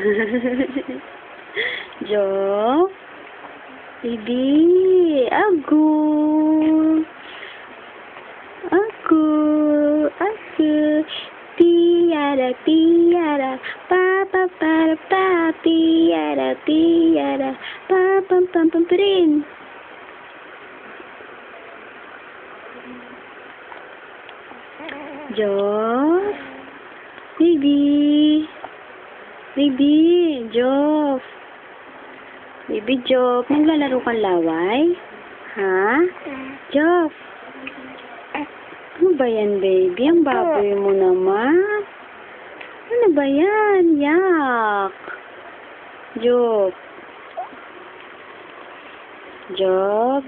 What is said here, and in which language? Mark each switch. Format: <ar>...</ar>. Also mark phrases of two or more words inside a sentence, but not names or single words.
<tl>Jo? Baby, aku. Tiara, tiara, papa para pa, tiara, tiara, pam pam pam prin. Joff? Baby? Baby, Joff? Baby Joff, naglalaro kang laway? Ha? Joff? Ano ba yan, baby? Ang baboy mo naman. Ano ba yan? Yak! Joff? Joff?</tl>